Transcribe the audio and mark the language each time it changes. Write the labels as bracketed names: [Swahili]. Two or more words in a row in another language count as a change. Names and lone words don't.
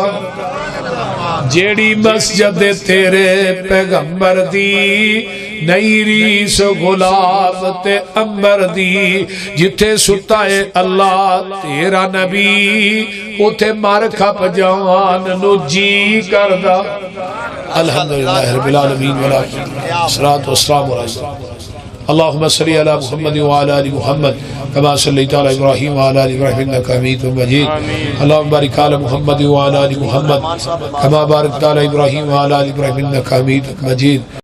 [Punjabi] جیہڑی مسجد تیرے پیغمبر دی نئیں ریس گلاب تے عنبر دی جتھے سُتا اے اللہ تیرا نبی اوتھے مر کھپ جان نوں جی کردا. [Arabic] الحمد لله رب العالمين والصلاة والسلام عليه اللهم صل على محمد وعلى آل محمد كما صليت على إبراهيم وعلى آل إبراهيم إنك حميد مجيد. اللهم بارك على محمد وعلى آل محمد كما باركت على إبراهيم وعلى آل إبراهيم إنك حميد مجيد.